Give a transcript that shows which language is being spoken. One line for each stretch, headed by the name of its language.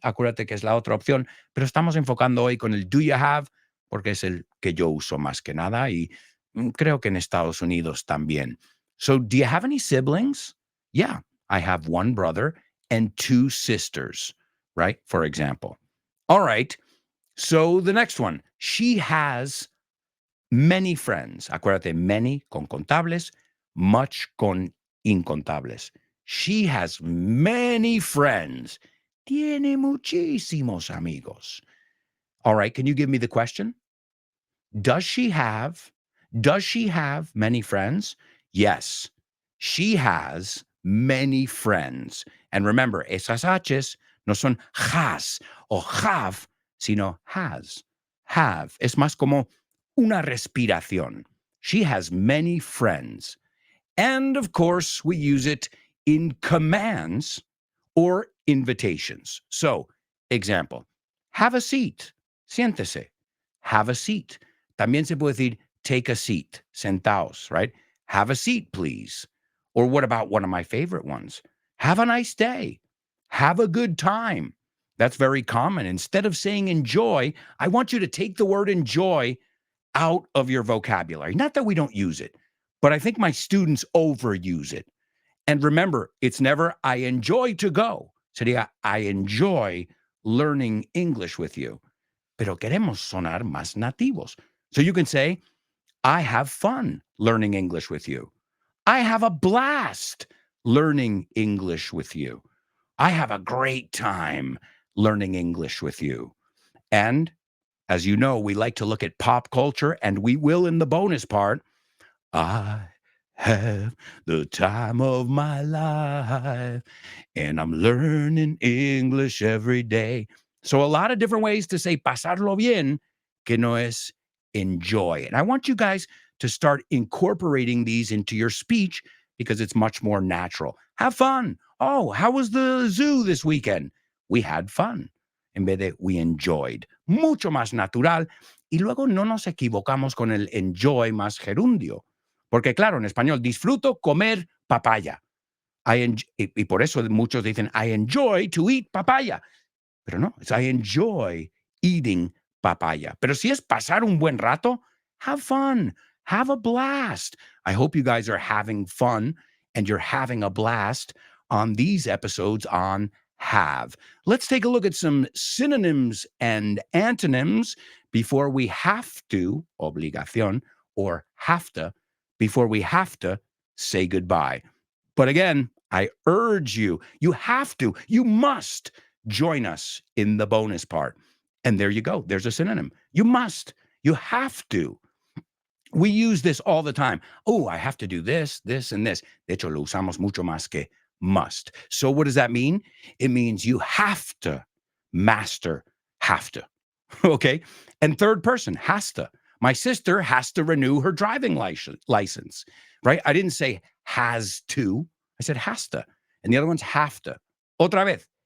Spanish: Acuérdate que es la otra opción, pero estamos enfocando hoy con el
English: do you have,
Spanish: porque es el que yo uso más que nada y creo que en Estados Unidos también.
English: So, do you have any siblings? Yeah, I have one brother and two sisters, right? For example. All right. So, the next one, she has many friends.
Spanish: Acuérdate, many con contables, much con incontables.
English: She has many friends.
Spanish: Tiene muchísimos amigos.
English: All right, can you give me the question? Does she have many friends? Yes, she has many friends. And remember,
Spanish: esas H's no son
English: has o have, sino has. Have.
Spanish: Es más como una respiración.
English: She has many friends. And of course, we use it in commands or invitations. So, example, have a seat.
Spanish: Siéntese.
English: Have a seat.
Spanish: También se puede decir
English: take a seat.
Spanish: Sentaos, right?
English: Have a seat, please. Or what about one of my favorite ones? Have a nice day. Have a good time. That's very common. Instead of saying enjoy, I want you to take the word enjoy out of your vocabulary. Not that we don't use it, but I think my students overuse it. And remember, it's never I enjoy to go. Sería I enjoy learning English with you.
Spanish: Pero queremos sonar más nativos.
English: So you can say, I have fun learning English with you. I have a blast learning English with you. I have a great time learning English with you. And as you know, we like to look at pop culture, and we will in the bonus part. I have the time of my life, and I'm learning English every day. So a lot of different ways to say
Spanish: pasarlo bien, que no es
English: enjoy. And I want you guys to start incorporating these into your speech because it's much more natural. Have fun. Oh, how was the zoo this weekend? We had fun.
Spanish: En vez de
English: we enjoyed.
Spanish: Mucho más natural. Y luego no nos equivocamos con el enjoy más gerundio. Porque claro, en español, disfruto comer papaya. Y por eso muchos dicen,
English: I enjoy to eat papaya.
Spanish: Pero no, es
English: I enjoy eating papaya.
Spanish: Pero si es pasar un buen rato,
English: have fun. Have a blast. I hope you guys are having fun and you're having a blast on these episodes on have. Let's take a look at some synonyms and antonyms before we have to,
Spanish: obligación,
English: or have to, before we have to say goodbye. But again, I urge you, you have to, you must join us in the bonus part. And there you go. There's a synonym. You must, you have to. We use this all the time. Oh, I have to do this, this, and this.
Spanish: De hecho, lo usamos mucho más que must.
English: So what does that mean? It means you have to master have to. Okay. And third person, has to. My sister has to renew her driving license, right? I didn't say has to. I said has to. And the other one's have to.
Spanish: Otra vez.